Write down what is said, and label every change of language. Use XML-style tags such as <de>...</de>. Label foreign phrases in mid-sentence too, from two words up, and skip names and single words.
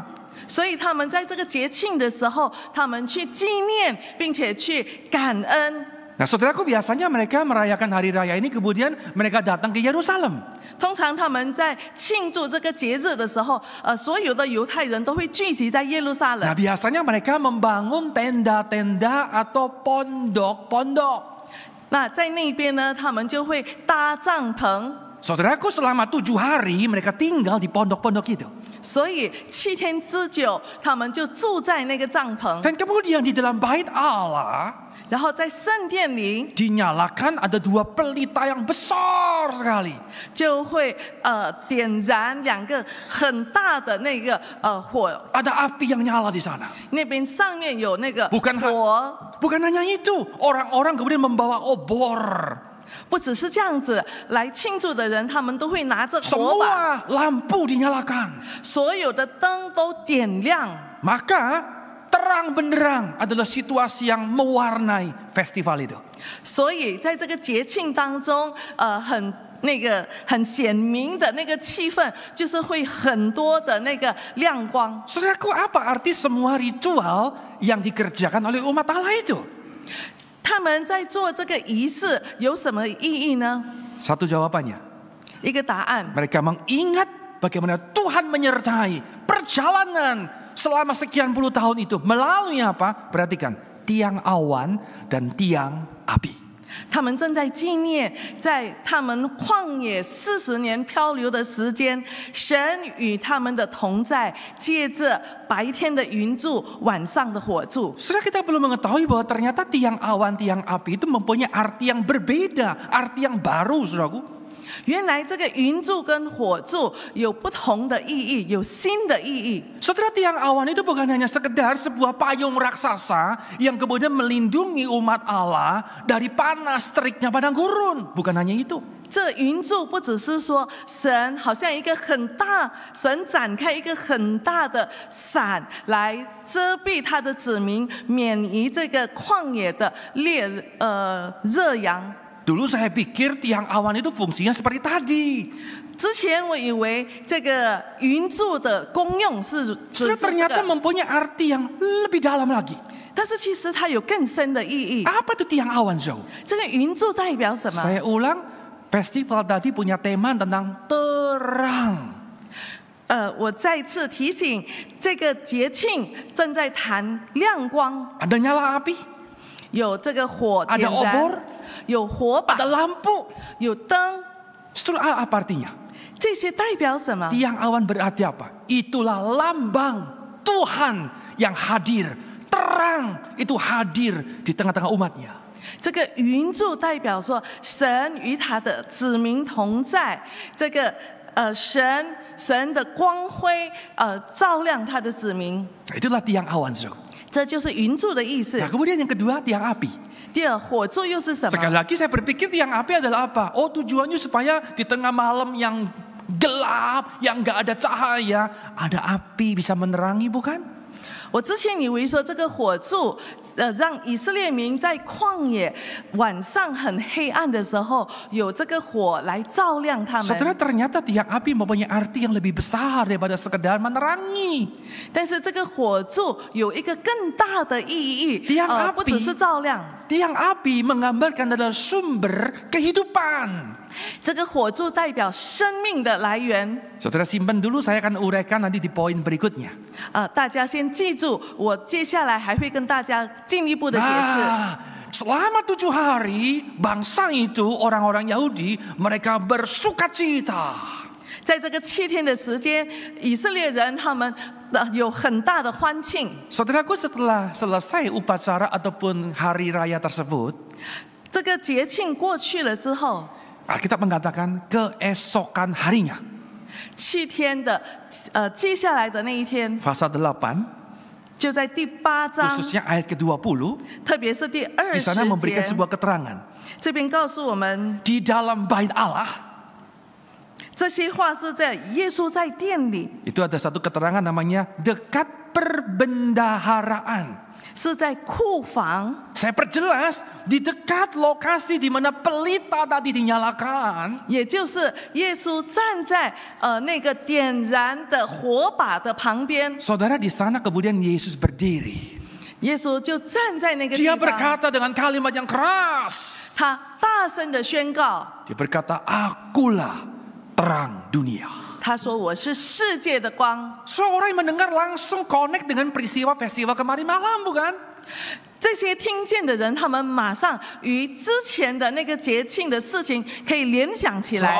<zh>所以他们在这个节庆的时候，他们去纪念，并且去感恩。</zh> <id>Nah saudaraku, biasanya mereka merayakan hari raya ini kemudian mereka datang ke Yerusalem.</id> <zh>通常他们在庆祝这个节日的时候，所有的犹太人都会聚集在耶路撒冷。</zh> <id>Nah biasanya mereka membangun tenda-tenda atau pondok-pondok.</id> <zh>那在那边呢，他们就会搭帐篷。</zh> <id>Saudaraku, selama 7 hari mereka tinggal di pondok-pondok itu.</id> <zh>所以7天之久，他们就住在那个帐篷。</zh> <id>Dan kemudian di dalam bait Allah</id> <zh>然后在圣殿里</zh> <id>dinyalakan ada 2 pelita yang besar sekali.</id> <zh>就会点燃2个很大的那个火，</zh> <id>Ada api yang nyala di sana.</id> <zh>那边上面有那个</zh> <id>Bukan</id> <zh>火。</zh> <id>Bukan hanya itu, orang-orang kemudian membawa obor.</id> <zh>不只是这样子，来庆祝的人他们都会拿着火把，</zh> <id>Semua lampu dinyalakan.</id> <zh>所有的灯都点亮。</zh> <id>Maka terang benderang adalah situasi yang mewarnai festival itu.</id> <zh>所以在这个节庆当中，很显明的那个气氛，就是会很多的那个亮光。</zh> <id>Saudaraku, apa arti semua ritual yang dikerjakan oleh umat Allah itu?</id> <zh>他们在做这个仪式有什么意义呢？</zh> <id>Satu jawabannya,</id> <zh>一个答案，</zh> <id>mereka mengingat bagaimana Tuhan menyertai perjalanan selama sekian puluh tahun itu melalui apa? Perhatikan, tiang awan dan tiang api.</id> <zh>他们正在纪念，在他们旷野40年漂流的时间，神与他们的同在，借着白天的云柱，晚上的火柱。</zh> <id>Saudara, kita belum mengetahui bahwa ternyata tiang awan, tiang api itu mempunyai arti yang berbeda, arti yang baru, saudaraku.</id> <zh>原来这个云柱跟火柱有不同的意义，有新的意义。</zh> <id>Saudara, tiang awan itu bukan hanya sekedar sebuah payung raksasa yang kemudian melindungi umat Allah dari panas teriknya padang gurun. Bukan hanya itu.</id> <zh>这云柱不只是说神好像一个很大，神展开一个很大的伞来遮蔽他的子民，免于这个旷野的热阳。</zh> <id>Dulu saya pikir tiang awan itu fungsinya seperti tadi.</id> <zh>之前我以为这个云柱的功用是只是</zh> <id>Ternyata mempunyai arti yang lebih dalam lagi.</id> <zh>但是其实它有更深的意义。</zh> <id>Apa itu tiang awan, Zhou?</id> <zh>这个云柱代表什么？</zh> <id>Saya ulang, festival tadi punya tema tentang terang.</id> <zh>我再次提醒，这个节庆正在谈亮光，</zh> <id>Ada nyala api,</id> <zh>有这个火点</zh> <id>ada obor,</id> <zh>燃，有火把，</zh> <id>ada lampu.</id> <zh>有灯，</zh> <id>Justru apa artinya?</id> <zh>这些代表什么？</zh> <id>Tiang awan berarti apa? Itulah lambang Tuhan yang hadir. Terang itu hadir di tengah-tengah umatnya.</id> <zh>这个云柱代表说，神与他的子民同在，这个神的光辉照亮他的子民，</zh> <id>Itulah tiang awan, Zhou.</id> <zh>这就是云柱的意思</zh> <id>Nah,。kemudian yang kedua, tiang api.</id> <zh>第二，火柱又是什</zh> <id>Sekali</id> <zh>么？</zh> <id>lagi saya berpikir tiang api adalah apa? Oh, tujuannya supaya di tengah malam yang gelap, yang nggak ada cahaya, ada api bisa menerangi, bukan?</id> <zh>我之前以为说这个火柱，让以色列民在旷野晚上很黑暗的时候，有这个火来照亮他</zh> <id>Saudara,</id> <zh>们。</zh> <id>ternyata tiang api mempunyai arti yang lebih besar daripada sekedar menerangi.</id> <zh>但是这个火柱有一个更大的意义，</zh> <id>Tiang</id> <zh>不只是</zh> <id>api,</id> <zh>照亮。</zh> <id>tiang api menggambarkan adalah sumber kehidupan.</id> <zh>这个火柱代表生命的来源。</zh> <id>Saudara simpan dulu, saya akan uraikan nanti di poin berikutnya.</id> <zh>大家先记住，我接下来还会跟大家进一步的解释。</zh> <id>Selama 7 hari, bangsa itu, orang-orang Yahudi, mereka bersukacita.</id> <zh>在这个7天的时间，以色列人他们有很大的欢庆。</zh> <id>Saudaraku, setelah selesai upacara ataupun hari raya tersebut,</id> <zh>这个节庆过去了之后，</zh> <id>Alkitab mengatakan keesokan harinya.</id> <zh>7 天的记下来的那一天，</zh> <id>pasal 8,</id> <zh>就在第8章，</zh> <id>khususnya ayat ke-20,</id> <zh>特别是第</zh> <id>di sana</id> <zh>20</zh> <id>memberikan</id> <zh>节，</zh> <id>sebuah keterangan.</id> <zh>这边告诉我们，</zh> <id>Di dalam bait Allah,</id> <zh>这些话是在耶稣在殿里，</zh> <id>itu ada satu keterangan namanya dekat perbendaharaan.</id> <zh>是在库房。</zh> <id>Saya perjelas, di dekat lokasi di mana pelita tadi dinyalakan,</id> <zh>也就是耶稣站在那个点燃的火把的旁边，</zh> <id>saudara, di sana kemudian Yesus berdiri.</id> <zh>耶稣就站在那个地</zh> <id>Dia</id> <zh>方，</zh> <id>berkata dengan kalimat yang keras.</id> <zh>他大声的宣告，</zh> <id>Dia berkata, akulah terang dunia.</id> <zh>他说：“我是世界的光。”</zh> <id>Seorang yang mendengar langsung connect dengan peristiwa festival kemarin malam, bukan?</id> <zh>这些听见的人，他们马上与之前的那个节庆的事情可以联想起来。</zh>